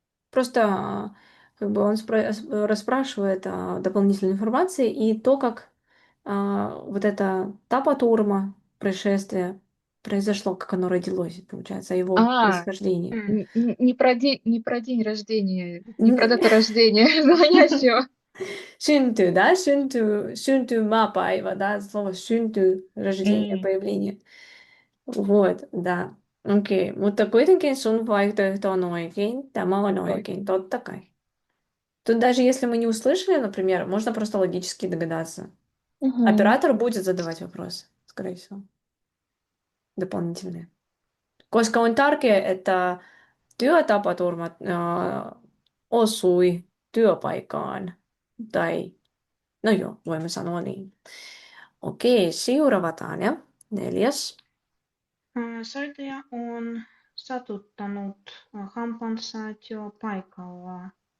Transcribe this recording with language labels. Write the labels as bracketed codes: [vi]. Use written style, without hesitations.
[ru] Просто как бы он расспрашивает дополнительной информации и то, как вот это тапатурма, происшествие произошло, как оно родилось, получается, о его А, происхождении. не про день рождения, не про дату рождения звонящего. Syntyy, да, syntymäpäivä, да, слово syntyy, рождение, М, появление. Вот, да. [fi] Okei, mutta kuitenkin sun vaihtoehto on oikein, tämä on oikein, totta kai. [ru] Тут даже если мы не услышали, например, можно просто логически догадаться. мгм. Оператор будет задавать вопросы, скорее всего, дополнительные. [fi] Koska on tärkeää, että työtapaturma osui työpaikkaan. Tai, no joo, voimme sanoa niin. Okei, seuraava Tanja, 4. Soittaja on satuttanut hampansa työpaikalla.